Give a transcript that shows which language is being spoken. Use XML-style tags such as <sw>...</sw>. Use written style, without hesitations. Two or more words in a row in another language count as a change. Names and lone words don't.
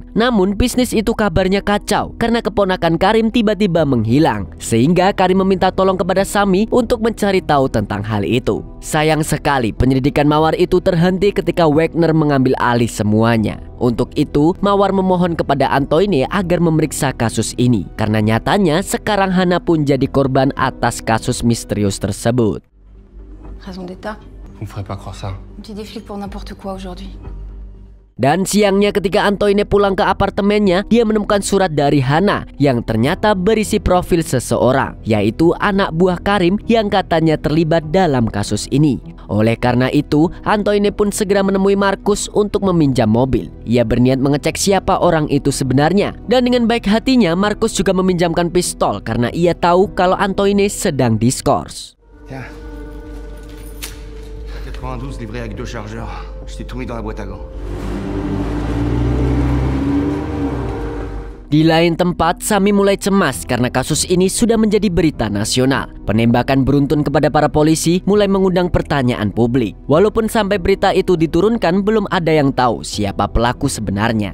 <id>Namun bisnis itu kabarnya kacau karena keponakan Karim tiba-tiba menghilang, sehingga Karim meminta tolong kepada Sami untuk mencari tahu tentang hal itu. Sayang sekali penyelidikan Mawar itu terhenti ketika Wagner mengambil alih semuanya. Untuk itu, Mawar memohon kepada Antoine agar memeriksa kasus ini karena nyatanya sekarang Hana pun jadi korban atas kasus misterius tersebut.</id> <fr>Raison d'état. Vous me ferez pas croire ça. Tu dis des flics pour n'importe quoi aujourd'hui.</fr> <id>Dan siangnya ketika Antoine pulang ke apartemennya, dia menemukan surat dari Hana yang ternyata berisi profil seseorang, yaitu anak buah Karim yang katanya terlibat dalam kasus ini. Oleh karena itu, Antoine pun segera menemui Markus untuk meminjam mobil. Ia berniat mengecek siapa orang itu sebenarnya. Dan dengan baik hatinya, Markus juga meminjamkan pistol karena ia tahu kalau Antoine sedang diskors.</id> <fr>Tiens. 92 livré avec 2 chargeurs. Je t'ai tout mis dans la boîte à gants.</fr> <id>Di lain tempat, Sami mulai cemas karena kasus ini sudah menjadi berita nasional. Penembakan beruntun kepada para polisi mulai mengundang pertanyaan publik. Walaupun sampai berita itu diturunkan, belum ada yang tahu siapa pelaku sebenarnya.</id>